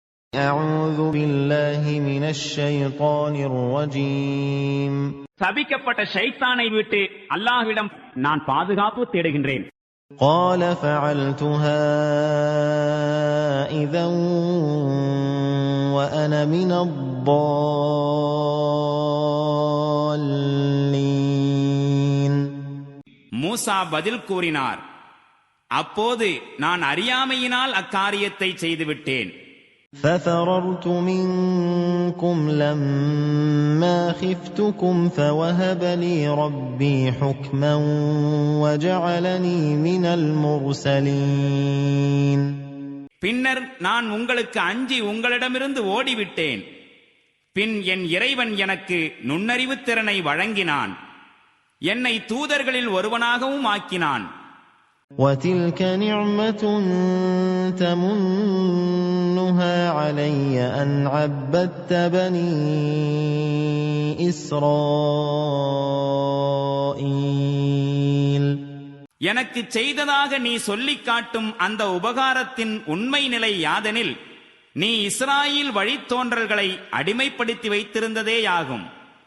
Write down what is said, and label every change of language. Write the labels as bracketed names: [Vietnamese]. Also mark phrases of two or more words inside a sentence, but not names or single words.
[Arabic] أعوذ بالله من الشيطان الرجيم. [Tamil] சபிக்கப்பட்ட ஷைத்தானை விட்டு அல்லாஹ்விடம் நான் பாதுகாப்பு தேடுகின்றேன். [Arabic] قال فعلتها إذا وأنا من الضالين. [Tamil] மூசா பதில் கூறினார், அப்போது நான் அறியாமையினால் அக்காரியத்தை செய்துவிட்டேன். [Arabic] ففررت منكم لما خفتكم فوهب لي ربي حكما وجعلني من المرسلين. [Tamil] பின்னர் நான் உங்களுக்கு அஞ்சி உங்களிடமிருந்து ஓடிவிட்டேன். பின் என் இறைவன் எனக்கு நுண்ணறிவுத் திறனை வழங்கினான், என்னை தூதர்களில் ஒருவனாகவும் ஆக்கினான். [Arabic] وتلك نعمة تمنها علي أن عبدت بني إسرائيل. [Tamil] எனக்கு செய்ததாக நீ சொல்லிக் காட்டும் அந்த உபகாரத்தின் உண்மை நிலை யாதெனில், நீ இஸ்ராயீல் வழித்தோன்றல்களை அடிமைப்படுத்தி வைத்திருந்ததேயாகும்.